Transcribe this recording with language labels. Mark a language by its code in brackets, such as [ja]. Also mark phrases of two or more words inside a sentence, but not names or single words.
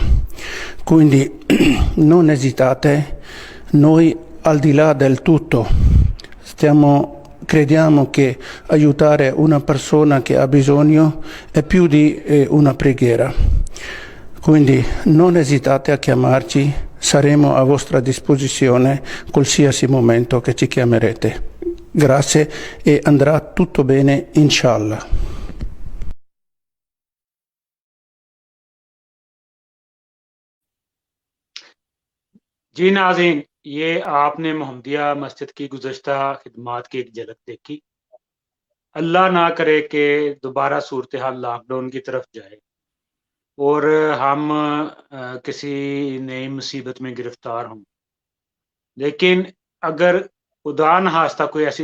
[it] Quindi non esitate, noi al di là del tutto crediamo che aiutare una persona che ha bisogno è più di una preghiera. Quindi non esitate a chiamarci, saremo a vostra disposizione qualsiasi momento che ci chiamerete. Grazie e andrà tutto bene, inshallah. [ur] جی ناظرین، یہ آپ نے محمدیہ مسجد کی گزشتہ خدمات کی ایک جھلک دیکھی۔ اللہ نہ کرے کہ دوبارہ صورتحال لاک ڈاؤن کی طرف جائے اور ہم کسی نئی مصیبت میں گرفتار ہوں، لیکن اگر خدا نخواستہ کوئی ایسی